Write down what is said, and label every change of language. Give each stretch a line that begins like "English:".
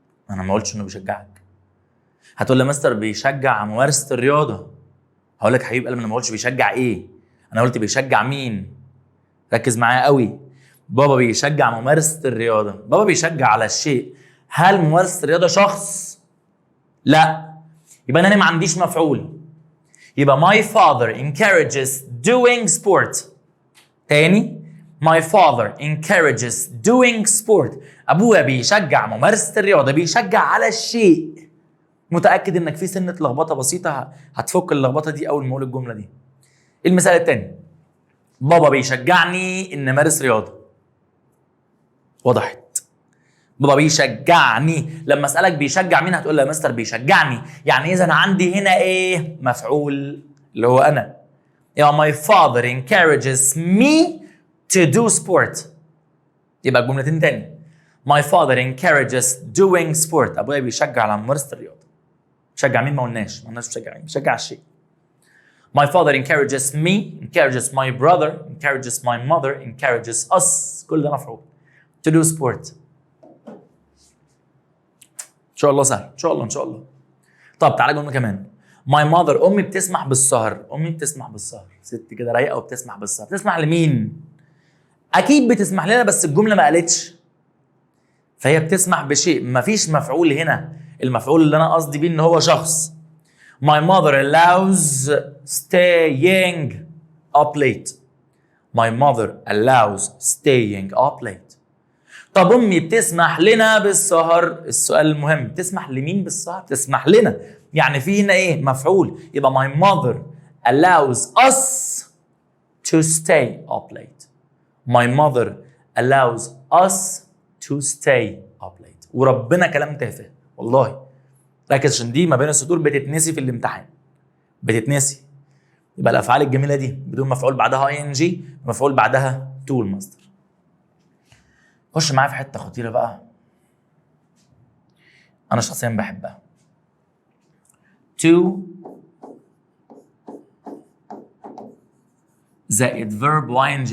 Arabic: انا ما قلتش انه بيشجعك. هتقول لي يا مستر بيشجع على ممارسة الرياضة. هقول لك حبيب قلبي انا ما قلتش بيشجع ايه، انا قلت بيشجع مين. ركز معايا قوي. بابا بيشجع ممارسة الرياضة، بابا بيشجع على الشيء. هل ممارسة الرياضة شخص؟ لا، يبقى انا ما عنديش مفعول. يبقى
English: my father encourages doing sport.
Arabic: تاني،
English: my father encourages doing sport.
Arabic: ابويا بيشجع ممارسة الرياضة، بيشجع على الشيء. متأكد انك في سنة لخبطة بسيطة هتفك اللخبطة دي اول ما اقول الجملة دي. المثال التاني، بابا بيشجعني ان امارس رياضة. وضحت؟ بابا بيشجعني. لما اسالك بيشجع مين هتقول لي يا مستر بيشجعني، يعني اذا عندي هنا ايه؟ مفعول اللي هو انا. يبقى
English: my father encourages me to do sport.
Arabic: يبقى الجملتين تاني،
English: my father encourages doing sport.
Arabic: ابويا بيشجع على ممارسة الرياضة. بيشجع مين؟ ما قلناش بيشجع مين، بيشجع الشيء.
English: My father encourages me, encourages my brother, encourages my mother, encourages us.
Arabic: كل ده مفعول.
English: To do sport.
Arabic: ان شاء الله سهل، ان شاء الله ان شاء الله. طب تعالى جمله كمان.
English: My mother،
Arabic: امي بتسمح بالسهر. امي بتسمح بالسهر، ست كده رايقه وبتسمح بالسهر. بتسمح لمين؟ اكيد بتسمح لنا، بس الجمله ما قالتش. فهي بتسمح بشيء، مفيش مفعول هنا. المفعول اللي انا قصدي بيه ان هو شخص.
English: My mother allows staying up late. My mother allows staying up late.
Arabic: طب امي بتسمح لنا بالسهر. السؤال المهم، بتسمح لمين بالسهر؟ بتسمح لنا، يعني في هنا ايه؟ مفعول. يبقى
English: my mother allows us to stay up late. My mother allows us to stay up late.
Arabic: وربنا كلام تافه والله. ركز عشان دي ما بين السطور بتتنسي في الامتحان، بتتنسي. يبقى الافعال الجميله دي بدون مفعول بعدها اي ان جي، مفعول بعدها تو المصدر. خش معايا في حته خطيره بقى انا شخصيا بحبها.
English: to زائد verb ing.